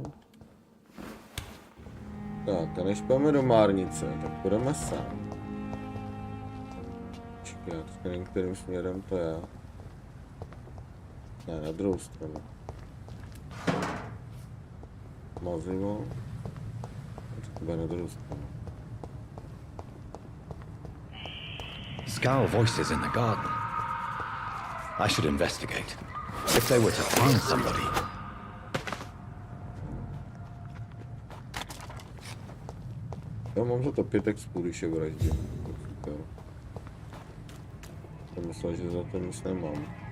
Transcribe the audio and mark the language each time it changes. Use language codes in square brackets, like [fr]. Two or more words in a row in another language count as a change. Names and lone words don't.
[cs] Tak, a než půjdeme do márnice, tak půjdeme sám. Počkej, já teďka nevím, kterým směrem to je. Ne, na druhou stranu. Mazivo. To bude na druhou stranu. [en] Scowl voices in the garden. I should investigate. If they were to find somebody. [cs] Já mám za to 5 expů, když je vraždím. Super. Jsem myslel, že za to nic nemám.